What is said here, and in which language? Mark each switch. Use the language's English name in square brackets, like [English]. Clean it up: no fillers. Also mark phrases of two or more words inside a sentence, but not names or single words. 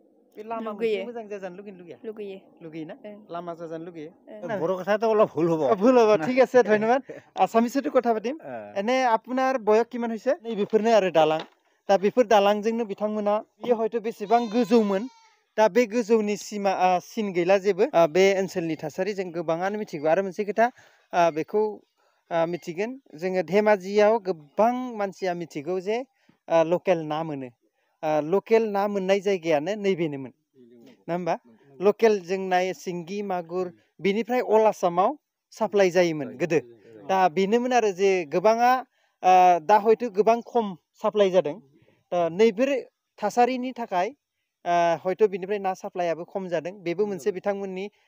[Bodo] बे लामा मोनसे मोजां जाजानो लुगैया लुगैयोना लामा जाजानो लुगैयो [Assamese] বড় কথাটো অলপ ভুল হ'ব ভুল হ'ব ঠিক আছে ধন্যবাদ আসামিসতো কথা পাতিম এনে আপোনাৰ বয়স কিমান হৈছে [Bodo] नै बेफोरनो आरो दालां दा बेफोर दालांजोंनो बिथांमोना बियो हयथ' बेसेबां गोजौमोन दा बे गोजौनि सीमा सिन गैला जेबो बे ओनसोलनि थासारि जों गोबाङानो मिथिगौ आरो मोनसे खोथा बेखौ मिथिगोन जोङो धेमाजियाव गोबां मानसिया मिथिगौ जे लकेल ना मोनो लकेल ना मोननाय जायगायानो नैबेनोमोन ना होमबा लकेल जोंनाय सिंगि मागुर बिनिफ्राय अल आसामाव साप्लाय जायोमोन गोदो दा बेनोमोन आरो जे गोबाङा दा हयथ' गोबां खम साप्लाय जादों नैबेफोर थासारिनि थाखाय हयथ' बिनिफ्राय ना साप्लायाबो खम जादों बेबो मोनसे बिथांमोननि